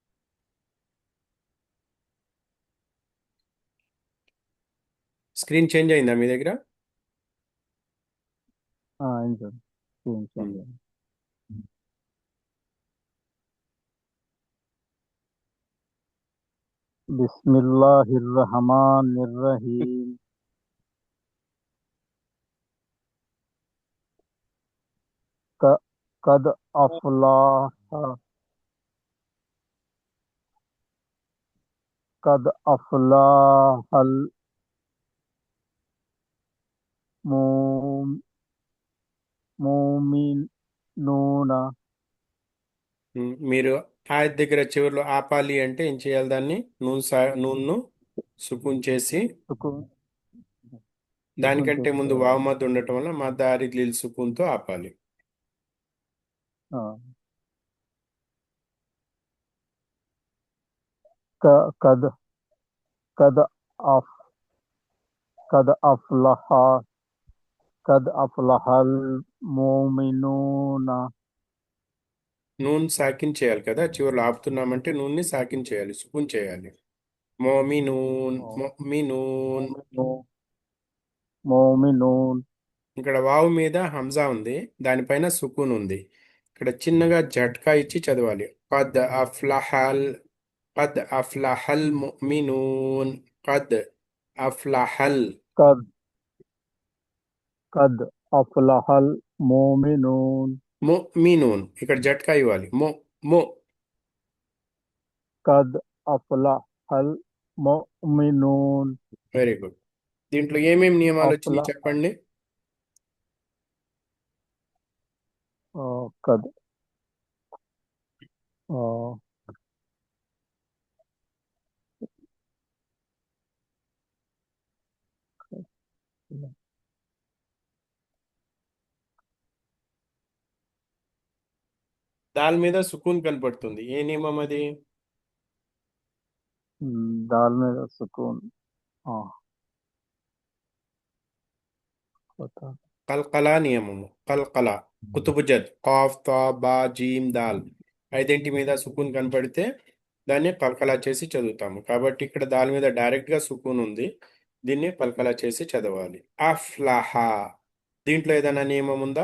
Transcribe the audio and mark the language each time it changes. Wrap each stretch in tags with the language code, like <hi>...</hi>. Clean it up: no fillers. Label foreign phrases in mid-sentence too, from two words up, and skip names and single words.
<en>screen change</en> <te>అయిందా మీ దగ్గర? అయింది సార్. చూపించండి.</te> <ar>بسم الله الرحمن الرحيم. قد أفلح قد أفلح المؤمنون.</ar> <te>మీరు ఆయత్ దగ్గర చివరిలో ఆపాలి అంటే ఏం చేయాలి? దాన్ని నూన్ను సుకున్ చేసి, సుకూన్ దానికంటే చేసి, ముందు వావ్ మద్ ఉండటం వల్ల మా దారి లిల్ సుకున్తో ఆపాలి.</te> <ar>قد قد أف قد أفلح قد أفلح المؤمنون. نون ساكن</ar> <te>చేయాలి కదా, చివరిలో ఆపుతున్నామంటే నూన్ని సాకిన్ చేయాలి, సుకున్ చేయాలి.</te> <ar>مؤمنون مؤمنون. مؤمنون.</ar> <te>ఇక్కడ వావు మీద హంజా ఉంది, దానిపైన సుకూన్ ఉంది. ఇక్కడ చిన్నగా జట్కా ఇచ్చి చదవాలి.</te> <ar>قد أفلح قد أفلح المؤمنون. قد أفلح قد قد أفلح المؤمنون. المؤمنون.</ar> <te>ఇక్కడ జట్కా ఇవ్వాలి. మో.</te> <ar>قد أفلح المؤمنون.</ar> <en>very good.</en> <te>దీంట్లో ఏమేమి నియమాలు వచ్చినాయి</te> <ar>أفلح</ar> <te>చెప్పండి.</te> <ar>قد آه،</ar> <te>దాని మీద సుకూన్ కనపడుతుంది. ఏ నియమం అది?</te> <hi>दाल में सुकून. पता.</hi> <te>కల్కలా నియమము. కల్కలా</te> <ar>قطب جد قاف طاء باء جيم دال</ar> <te>ఐదింటి మీద సుకూన్ కనపడితే దాన్ని కల్కలా చేసి చదువుతాము. కాబట్టి ఇక్కడ దాని మీద డైరెక్ట్ గా సుకూన్ ఉంది, దీన్ని కల్కలా చేసి చదవాలి. అఫ్లహా. దీంట్లో ఏదైనా నియమం ఉందా?</te>